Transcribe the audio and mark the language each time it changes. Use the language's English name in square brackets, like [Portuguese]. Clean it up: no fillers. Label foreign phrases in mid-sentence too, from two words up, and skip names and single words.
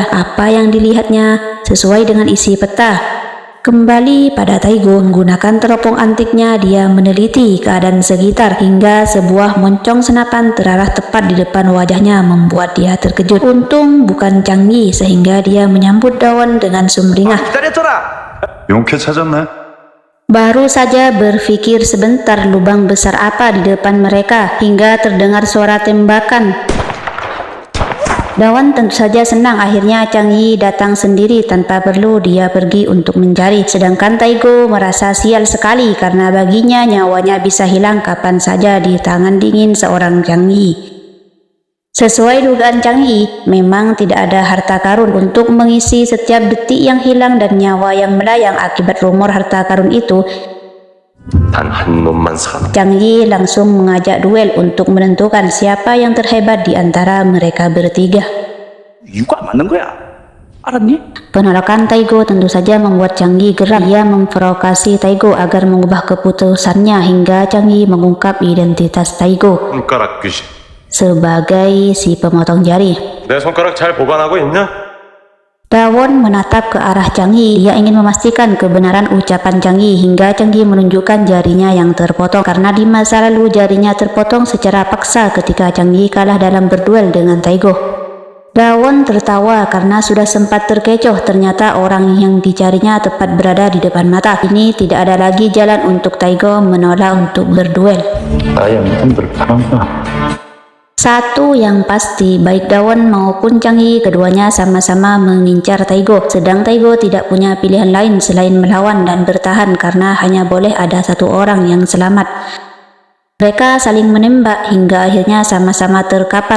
[Indonesian] Apa yang dilihatnya sesuai dengan isi peta. Kembali pada Taigo, menggunakan teropong antiknya dia meneliti keadaan sekitar hingga sebuah moncong senapan terarah tepat di depan wajahnya membuat dia terkejut. Untung bukan Chang Yi sehingga dia menyambut Dawon dengan sumringah. [Korean] 용케 찾았네. [Indonesian] Baru saja berpikir sebentar lubang besar apa di depan mereka hingga terdengar suara tembakan. Dawon tentu saja senang akhirnya Chang Yi datang sendiri tanpa perlu dia pergi untuk mencari. Sedangkan Taigo merasa sial sekali karena baginya nyawanya bisa hilang kapan saja di tangan dingin seorang Chang Yi. Sesuai dugaan Chang Yi, memang tidak ada harta karun untuk mengisi setiap detik yang hilang dan nyawa yang melayang akibat rumor harta karun itu. [Korean] 단 한 놈만 살아. [Indonesian] Chang Yi langsung mengajak duel untuk menentukan siapa yang terhebat di antara mereka bertiga. [Korean] 이거 안 맞는 거야. 알았니? [Indonesian] Penolakan Taigo tentu saja membuat Chang Yi geram. Dia memprovokasi Taigo agar mengubah keputusannya hingga Chang Yi mengungkap identitas Taigo [Korean] 손가락 귀신. [Indonesian] sebagai si pemotong jari. [Korean] 내 손가락 잘 보관하고 있냐? [Indonesian] Dawon menatap ke arah Chang Yi. Dia ingin memastikan kebenaran ucapan Chang Yi hingga Chang Yi menunjukkan jarinya yang terpotong karena di masa lalu jarinya terpotong secara paksa ketika Chang Yi kalah dalam berduel dengan Taigo. Dawon tertawa karena sudah sempat terkecoh, ternyata orang yang dicarinya tepat berada di depan mata. Ini tidak ada lagi jalan untuk Taigo menolak untuk berduel. [Korean] 나의 놈들 파란다. [Indonesian] Satu yang pasti, baik Dawon maupun Chang Yi, keduanya sama-sama mengincar Taigo. Sedang Taigo tidak punya pilihan lain selain melawan dan bertahan karena hanya boleh ada satu orang yang selamat. Mereka saling menembak hingga akhirnya sama-sama terkapar.